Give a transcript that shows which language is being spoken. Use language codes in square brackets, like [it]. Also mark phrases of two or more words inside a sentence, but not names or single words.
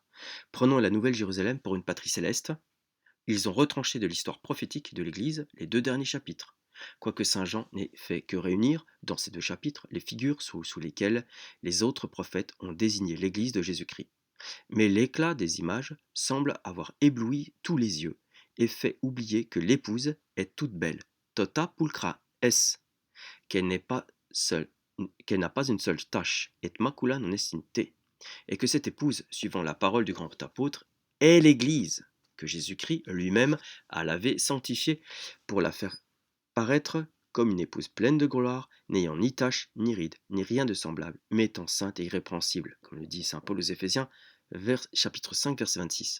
[fr] Prenons la Nouvelle Jérusalem pour une patrie céleste. Ils ont retranché de l'histoire prophétique de l'Église les deux derniers chapitres, quoique saint Jean n'ait fait que réunir, dans ces deux chapitres, les figures sous lesquelles les autres prophètes ont désigné l'Église de Jésus-Christ. Mais l'éclat des images semble avoir ébloui tous les yeux et fait oublier que l'épouse est toute belle, [la] tota pulchra es, [fr] qu'elle n'est pas seule, qu'elle n'a pas une seule tache, [la] et macula non estinte, [fr] et que cette épouse, suivant la parole du grand apôtre, est l'Église, que Jésus-Christ lui-même a lavé, sanctifiée, pour la faire paraître comme une épouse pleine de gloire, n'ayant ni tache, ni ride, ni rien de semblable, mais étant sainte et irrépréhensible, comme le dit saint Paul aux Éphésiens, chapitre 5, verset 26.